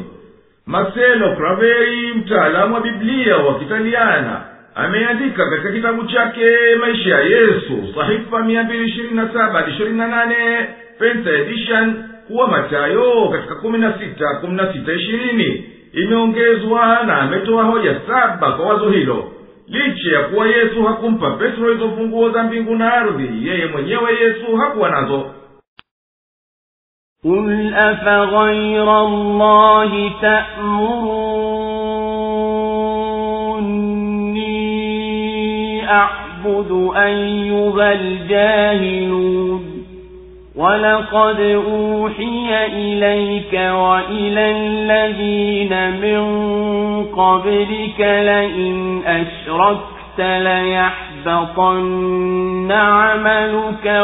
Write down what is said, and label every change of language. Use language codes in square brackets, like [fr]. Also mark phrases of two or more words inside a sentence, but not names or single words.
[sw] Marcello Craveri, mtaalamu wa Biblia wa Kitaliana, ameandika katika kitabu chake Maisha ya Yesu, sahifa 227-28, Pensa Edition, kuwa Mathayo katika 16:20 imeongezwa, na ametoa hoja 7 kwa wazo hilo. Licha ya kuwa Yesu hakumpa Petro hizo funguo za mbingu na ardhi, yeye mwenyewe Yesu hakuwa nazo. [ar] قُلْ أَفَغَيْرَ اللَّهِ تَأْمُرُونِّي أَعْبُدُ أَيُّهَا الْجَاهِلُونَ وَلَقَدْ أُوحِيَ إِلَيْكَ وَإِلَى الَّذِينَ مِن قَبْلِكَ لَئِنْ أَشْرَكْتَ ليحبطن عملك